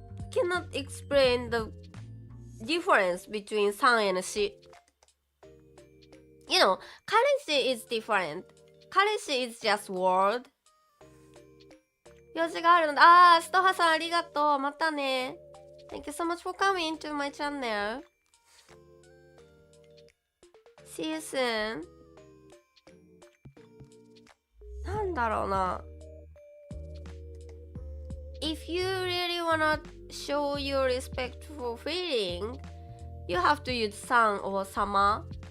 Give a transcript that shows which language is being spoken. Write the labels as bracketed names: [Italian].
[English] Cannot explain the difference between さん and し。 You know, 彼氏 is different. 彼氏 is just word. [Japanese] 用事があるので、ストハさんありがとう。またね。 [English] Thank you so much for coming to my channel. See you soon. [Japanese] なんだろうな。 [English] If you really wanna show your respectful feeling, you have to use さん or 様。